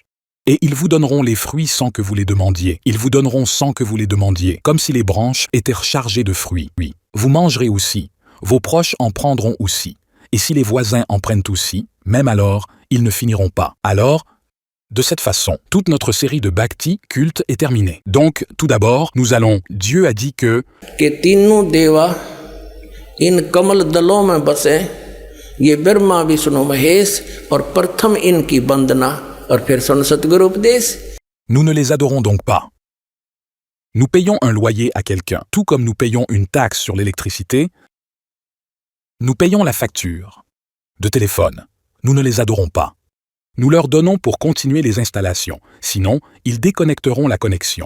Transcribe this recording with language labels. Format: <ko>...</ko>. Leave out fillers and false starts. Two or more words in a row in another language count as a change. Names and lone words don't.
<fr>Et ils vous donneront les fruits sans que vous les demandiez. Ils vous donneront sans que vous les demandiez, comme si les branches étaient chargées de fruits. Oui. Vous mangerez aussi. Vos proches en prendront aussi. Et si les voisins en prennent aussi, même alors, ils ne finiront pas. Alors, de cette façon, toute notre série de bhakti, culte, est terminée. Donc, tout d'abord, nous allons... Dieu a dit que...</fr> <hi>कि तीनों देवा इन कमल दलों में बसे ये ब्रह्मा विष्णु महेश और प्रथम इनकी वंदना और फिर सुन सतगुरु उपदेश.</hi> <fr>Nous ne les adorons donc pas. Nous payons un loyer à quelqu'un, tout comme nous payons une taxe sur l'électricité. Nous payons la facture de téléphone. Nous ne les adorons pas. Nous leur donnons pour continuer les installations, sinon ils déconnecteront la connexion.</fr>